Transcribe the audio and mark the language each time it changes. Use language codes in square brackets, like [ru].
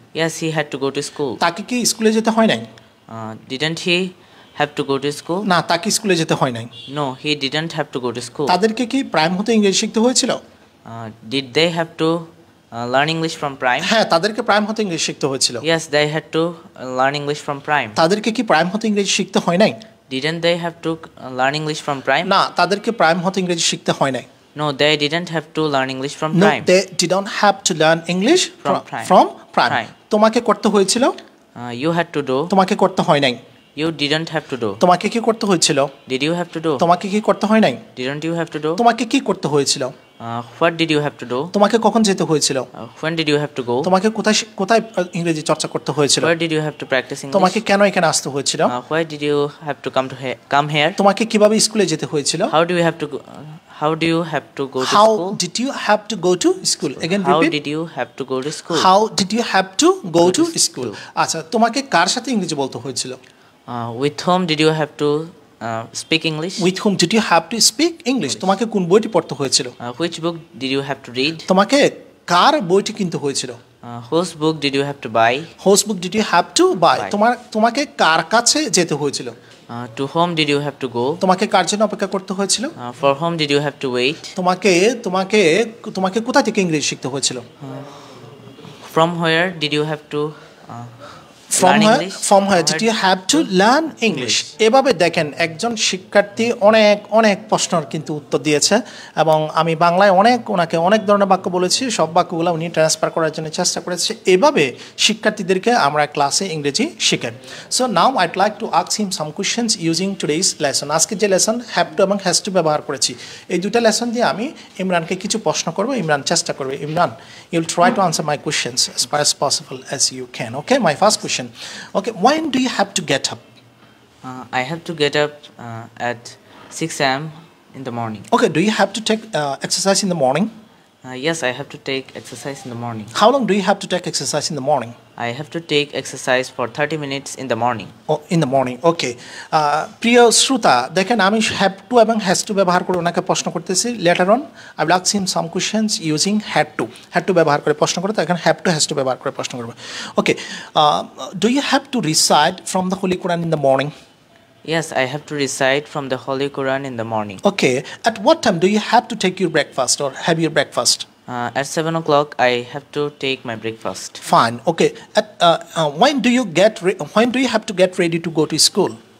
[en] Yes, he had to go to school. [bn] তাকে কি স্কুলে যেতে হয় নাই? [en] Didn't he have to go to school? [bn] না, তাকে স্কুলে যেতে হয় নাই। [en] No, he didn't have to go to school. [bn] তাদেরকে কি প্রাইম হতে ইংরেজি শিখতে হয়েছিল? [en] Did they have to learn English from prime? [bn] হ্যাঁ, তাদেরকে প্রাইম হতে ইংরেজি শিখতে হয়েছিল। [en] Yes, they had to learn English from prime. [bn] তাদেরকে কি প্রাইম হতে ইংরেজি শিখতে হয় নাই? [en] Didn't they have to learn English from prime? [bn] না, তাদেরকে প্রাইম হতে ইংরেজি শিখতে হয় নাই। [en] No, they didn't have to learn English from No, prime. they didn't have to learn English From prime. from prime. Prime. [bn] তোমাকে করতে হয়েছিল? [en] You had to do. [bn] তোমাকে করতে হয় নাই। [en] You didn't have to do. [bn] তোমাকে কি করতে হয়েছিল? [en] Did you have to do? [bn] তোমাকে কি করতে হয় নাই? [en] Didn't you have to do? [bn] তোমাকে কি করতে হয়েছিল? [en] What did you have to do? [bn] তোমাকে কখন যেতে হয়েছিল? [en] When did you have to go? [bn] তোমাকে কোথায় কোথায় ইংরেজি চর্চা করতে হয়েছিল? [en] Where did you have to practice English? [bn] তোমাকে কেন এখানে আসতে হয়েছিল? [en] Why did you have to come here? [bn] তোমাকে কিভাবে স্কুলে যেতে হয়েছিল? [en] How do you have to go? How do you have to go to How school? did you have to go to school? Again How repeat. did you have to go to school? How did you have to go to school? [bn] আচ্ছা, তোমাকে কার সাথে ইংরেজি বলতে হয়েছিল? [en] With whom did you have to speak English? With whom did you have to speak English? [bn] তোমাকে কোন বইটি পড়তে হয়েছিল? [en] Which book did you have to read? [bn] তোমাকে কার বইটি কিনতে হয়েছিল? [en] Whose book did you have to buy? Whose book did you have to buy, Buy. [bn] তোমাকে কার কাছে যেতে হয়েছিল? [en] To whom did you have to go? [bn] তোমাকে কার জন্য অপেক্ষা করতে হয়েছিল? [en] For whom did you have to wait? [bn] তোমাকে তোমাকে তোমাকে কোথা থেকে ইংরেজি শিখতে হয়েছিল? [en] From where did you have to From learn where, English? from where did you have to learn English? [bn] এভাবে দেখেন একজন শিক্ষার্থী অনেক অনেক প্রশ্নের কিন্তু উত্তর দিয়েছে এবং আমি বাংলায় ওনাকে অনেক ধরনের বাক্য বলেছি, সব বাক্যগুলো উনি ট্রান্সফার করার জন্য চেষ্টা করেছে। এভাবে শিক্ষার্থীদেরকে আমরা ক্লাসে ইংরেজি শিখাই। [en] So now I'd like to ask him some questions using today's lesson. [bn] আজকে যে লেসন হ্যাভ টু এবং হ্যাজ টু ব্যবহার করেছি, এই দুটা লেসন দিয়ে আমি ইমরানকে কিছু প্রশ্ন করবো। ইমরান চেষ্টা করবে। [en] Imran, you'll try to answer my questions as far as possible as you can. Okay, my first question. Okay, when do you have to get up? I have to get up at 6 a.m. in the morning. Okay, do you have to take exercise in the morning? Yes, I have to take exercise in the morning. How long do you have to take exercise in the morning? I have to take exercise for 30 minutes in the morning. Oh, in the morning. Okay. [bn] প্রিয় শ্রোতা, দেখেন আমি have to এবং has to ব্যবহার করে ওনাকে প্রশ্ন করতেছি। [en] later on I will ask him some questions using had to [bn] ব্যবহার করে প্রশ্ন করে, তো এখন হ্যাভ টু হ্যাজ টু ব্যবহার করে প্রশ্ন করবো। [en] Okay, do you have to recite from the holy Quran in the morning? Yes, I have to recite from the Holy Quran in the morning. Okay, at what time do you have to take your breakfast or have your breakfast? At 7 o'clock, I have to take my breakfast. Fine. Okay. When do you have to get ready to go to school?